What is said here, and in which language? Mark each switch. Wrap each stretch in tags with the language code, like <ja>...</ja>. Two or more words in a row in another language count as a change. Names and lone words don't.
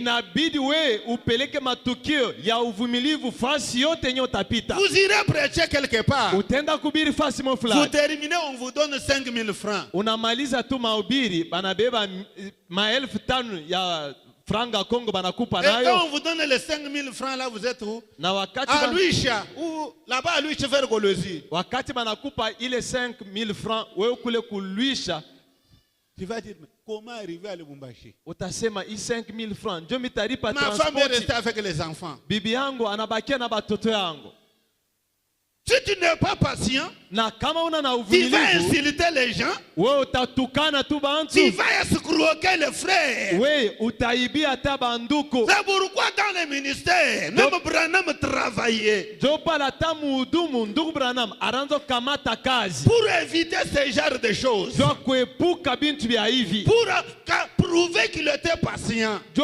<fr>Vous irez prêcher quelque part. Vous terminez, on vous donne 5 000 francs.</fr> <sw>Franga Congo banakupa nayo.</sw> <fr>Et quand on vous donne les 5 000 francs là, vous êtes où?</fr> <sw>Na wakati</sw> <fr>à Luisha ou là-bas à Luisha vers Golosi.</fr> <sw>Wakati banakupa ile 5 000 francs, wewe kule kuluisha.</sw> <fr>Tu vas dire mais comment arriver à Lubumbashi?</fr> <sw>Utasema hii 5 000 francs ndio mitalipa transport.</sw> <fr>Ma femme est restée avec les enfants.</fr> <sw>Bibi yangu anabakia na batoto yangu.</sw> <fr>Si tu n'es pas patient, tu vas insulter les gens, tu vas escroquer les frères. C'est pourquoi dans les ministères, même Branham travaillait pour éviter ce genre de choses, pour prouver qu'il était patient.</fr>